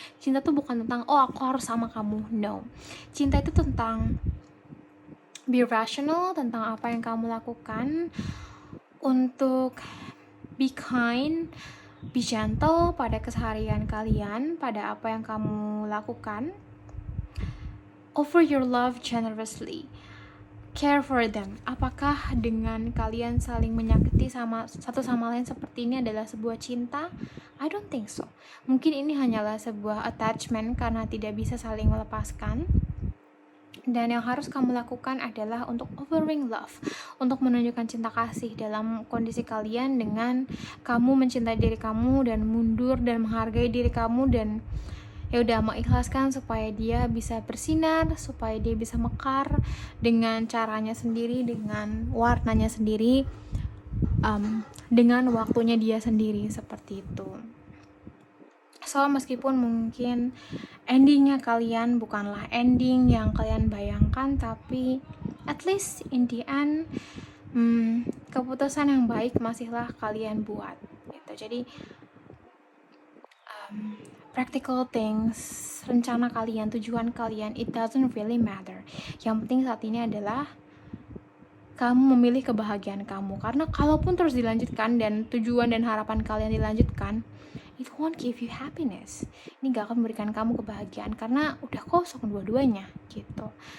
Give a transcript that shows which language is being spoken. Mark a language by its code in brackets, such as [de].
[id] Cinta itu bukan tentang aku harus sama kamu. [en] No. [id] Cinta itu tentang [en] be rational, [id] tentang apa yang kamu lakukan, untuk [en] be kind, be gentle [id] pada keseharian kalian, pada apa yang kamu lakukan. [en] Offer your love generously. Care for them. [id] Apakah dengan kalian saling menyakiti satu sama lain seperti ini adalah sebuah cinta? [en] I don't think so. [id] Mungkin ini hanyalah sebuah attachment karena tidak bisa saling melepaskan. Dan yang harus kamu lakukan adalah untuk offering love, untuk menunjukkan cinta kasih dalam kondisi kalian dengan kamu mencintai diri kamu dan mundur dan menghargai diri kamu, dan ya udah mengikhlaskan supaya dia bisa bersinar, supaya dia bisa mekar dengan caranya sendiri, dengan warnanya sendiri, dengan waktunya dia sendiri, seperti itu. So meskipun mungkin endingnya kalian bukanlah ending yang kalian bayangkan, tapi [en] at least in the end [id] keputusan yang baik masihlah kalian buat gitu. Jadi [en] practical things, [id] rencana kalian, tujuan kalian, [en] it doesn't really matter. [id] Yang penting saat ini adalah kamu memilih kebahagiaan kamu. Karena kalaupun terus dilanjutkan dan tujuan dan harapan kalian dilanjutkan, [en] it won't give you happiness. [id] Ini gak akan memberikan kamu kebahagiaan karena udah kosong dua-duanya gitu.